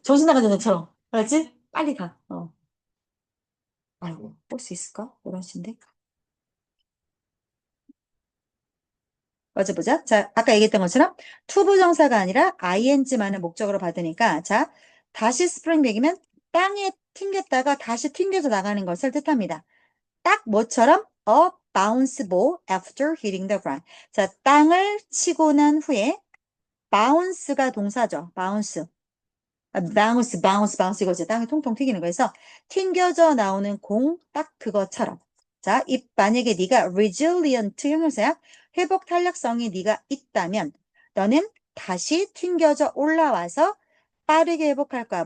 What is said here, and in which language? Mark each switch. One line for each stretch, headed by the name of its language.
Korean: 정신 나간 여자처럼. 알았지? 빨리 가. 아이고, 볼 수 있을까? 11시인데. 보자. 자, 아까 얘기했던 것처럼 투부정사가 아니라 ing만을 목적으로 받으니까 자, 다시 스프링백이면 땅에 튕겼다가 다시 튕겨져 나가는 것을 뜻합니다. 딱 뭐처럼?
English: A bounce ball after hitting the ground.
Korean: 자, 땅을 치고 난 후에 bounce가 동사죠. bounce. bounce 이거죠. 땅이 통통 튀기는 거에서 튕겨져 나오는 공 딱 그것처럼. 자, 만약에 네가 resilient 형용사야. 회복 탄력성이 네가 있다면 너는 다시 튕겨져 올라와서 빠르게 회복할 거야.